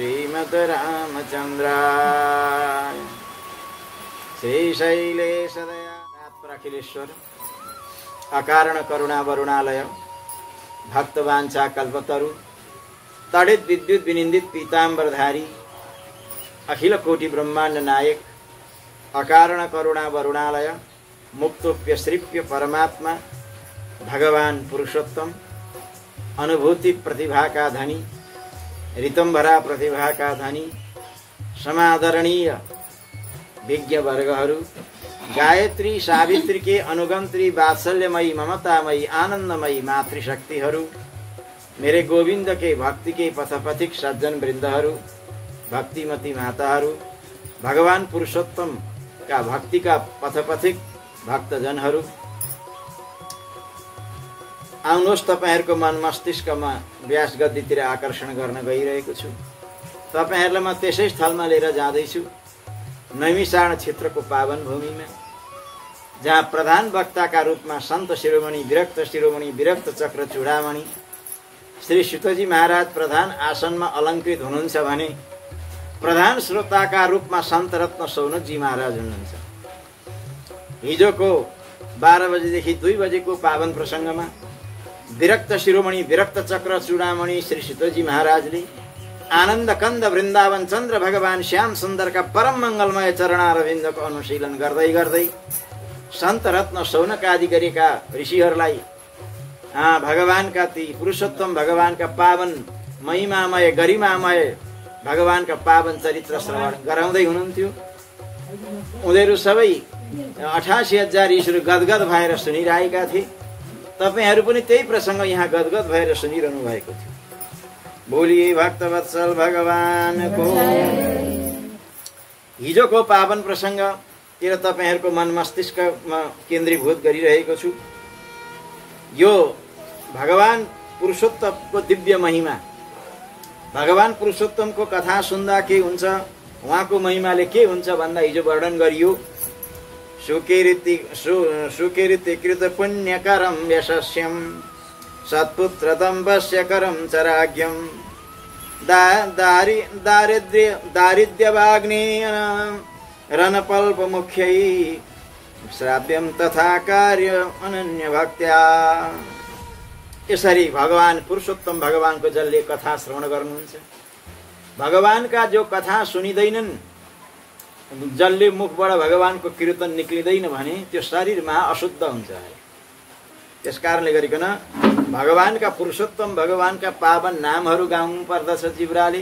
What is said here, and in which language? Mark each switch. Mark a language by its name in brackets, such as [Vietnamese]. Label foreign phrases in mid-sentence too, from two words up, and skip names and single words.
[Sanskrit] श्रीमद्रामचन्द्राय श्रीशैलेशदयात्र अखिलेश्वर अकारण करुणा वरुणालय भक्तवांछा कल्पतरु तड़ित विद्युत विनिंदित पीतांबरधारी अखिल कोटि [Hindi] ब्रह्मांड नायक अकारण करुणा वरुणालय मुक्तोप्य श्रीप्य परमात्मा भगवान पुरुषोत्तम अनुभूति प्रतिभा का धनी ऋतंभरा प्रतिभा का धनी समादरणीय विज्ञ वर्गहरू गायत्री सावित्री के अनुगंत्री वात्सल्यमयी ममतामयी आनंदमयी मातृशक्तिहरू मेरे गोविंद के भक्ति के पथपथिक सज्जन वृंदहरू भक्तिमती माताहरू भगवान पुरुषोत्तम का भक्ति का पथपथिक भक्तजनहरू [Nepali] आउनुहोस् तपाईहरुको मन मस्तिष्कमा व्यास गद्दीतिर आकर्षण गर्न गइरहेको छु। तपाईहरुलाई म त्यसै स्थलमा लिएर जाँदैछु नैमिषारण क्षेत्रको पावन भूमिमा जहाँ [Hindi] प्रधान वक्ता का रूप में संत शिरोमणि विरक्त चक्र चूड़ामणि श्री सुतजी महाराज प्रधान आसन में अलंकृत [Nepali] हुनुहुन्छ भने [Hindi] प्रधान श्रोता का रूप में संत रत्न सौनकजी महाराज [Nepali] हुनुहुन्छ। हिजोको 12 बजेदेखि 2 बजेको [Hindi] पावन प्रसंग में [Nepali] विरक्त शिरोमणि विरक्त चक्र चूड़ामणि श्री सुतजी महाराजले [Hindi] आनंद कंद वृंदावन चंद्र भगवान श्याम सुंदर का परम मंगलमय चरणारविंद को अनुशीलन [Nepali] गर्दै गर्दै संत रत्न सौनक आदि गरेका ऋषिहरूलाई [Hindi] भगवान का ती पुरुषोत्तम भगवान का पावन महिमामय गरिमामय भगवान का पावन चरित्र [Nepali] श्रवण गराउँदै हुनुहुन्थ्यो। उनीहरू सबै 88,000 ऋषिहरू गदगद भएर सुनिरहेका थिए। तपाईहरु पनि त्यही प्रसंग यहाँ गदगद भएर सुनिरहनु भएको थियो। [Hindi] बोलिए भक्तवत्सल भगवान को। [Nepali] हिजोको पावन प्रसंग तिर तपाईहरुको मन मस्तिष्कमा केन्द्रीभूत गरिरहेको छु। यो भगवान पुरुषोत्तमको दिव्य महिमा, भगवान पुरुषोत्तमको कथा सुन्दा के हुन्छ, उहाँको महिमाले के हुन्छ भन्दा हिजो वर्णन गरियो। [Sanskrit] सुकीर्ति कृत पुण्यकरम यशस्यम सत्पुत्रतम वश्यकरम चराज्ञम दारिद्र्यवाग्नि रणपल्प मुख्यै श्राव्यम तथा कार्य अनन्य भक्त्या। [Nepali] यसरी भगवान पुरुषोत्तम भगवानको जसले कथा श्रवण गर्नुहुन्छ, भगवानका जो कथा सुनिदैनन्, जसले मुखबाट भगवानको कीर्तन निक्लिँदैन भने त्यो शरीरमा अशुद्ध हुन्छ। त्यसकारणले गरिकन भगवानका पुरुषोत्तम भगवानका पावन नामहरू गाउनु पर्दछ जिब्राले।